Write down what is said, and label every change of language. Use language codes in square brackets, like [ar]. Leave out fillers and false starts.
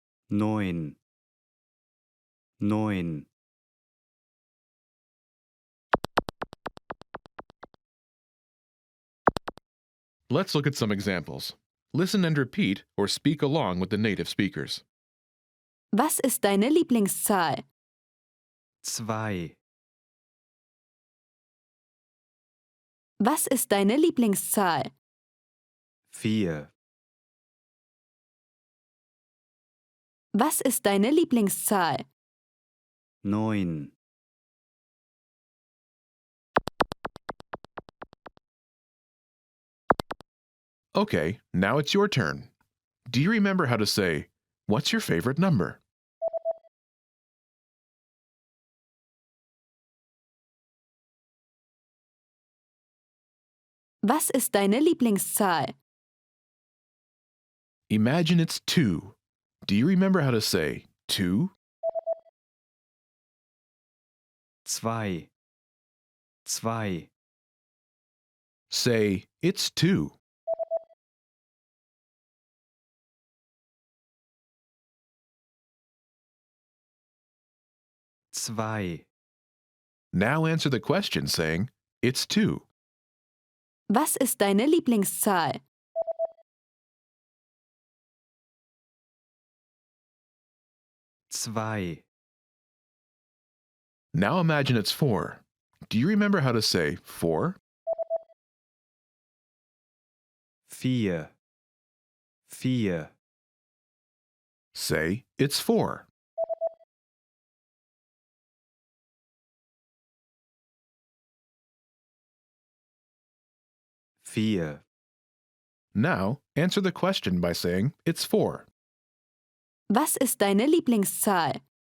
[de] 9. 9. [en] Let's look at some examples. Listen and repeat or speak along with the native speakers. [de] Was ist deine Lieblingszahl? 2. Was ist deine Lieblingszahl? 4. Was ist deine Lieblingszahl? 9. [en] Okay, now it's your turn. Do you remember how to say, "What's your favorite number?" [de] Was ist deine Lieblingszahl? [en] Imagine it's 2. Do you remember how to say 2? [de] 2. 2. [en] Say, "It's 2." [de] 2. [en] Now answer the question saying, "It's 2." [de] Was ist deine Lieblingszahl? Zwei. [en] Now imagine it's 4. Do you remember how to say 4? [de] 4. 4. [en] Say, "It's 4." [de] Vier. [en] Now, answer the question by saying, "It's 4." [de] Was ist deine Lieblingszahl?